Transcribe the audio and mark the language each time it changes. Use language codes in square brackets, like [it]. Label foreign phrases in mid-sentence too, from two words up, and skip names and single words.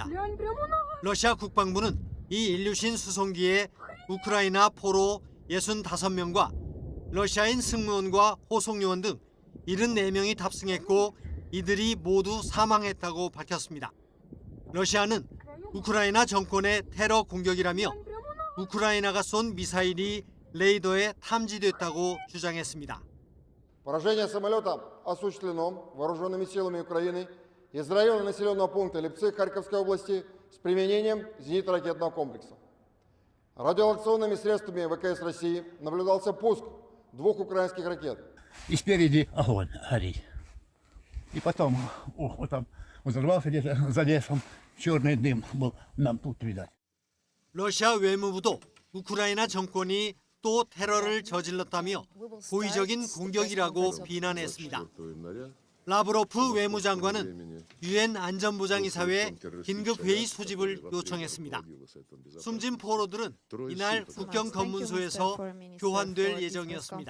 [ko] 러시아 국방부는 이 인류신 수송기에 우크라이나 포로 65명과 러시아인 승무원과 호송요원 등 74명이 탑승했고 이들이 모두 사망했다고 밝혔습니다. 러시아는 우크라이나 정권의 테러 공격이라며 우크라이나가 쏜 미사일이 레이더에 탐지됐다고 주장했습니다. [ru] Поражение самолета осуществлено вооруженными силами Украины из района населенного пункта Липцы Харьковской области с применением зенитно-ракетного комплекса. Радиолокационными средствами ВКС России наблюдался пуск 2 украинских ракет. И спереди огонь горит. И потом там взорвался где-то за лесом, черный дым был нам тут видать. [ko] 러시아 외무부도 우크라이나 정권이 또 테러를 저질렀다며 고의적인 공격이라고 비난했습니다. 라브로프 외무장관은 유엔 안전보장이사회 긴급회의 소집을 요청했습니다. 숨진 포로들은 이날 국경 검문소에서 교환될 예정이었습니다.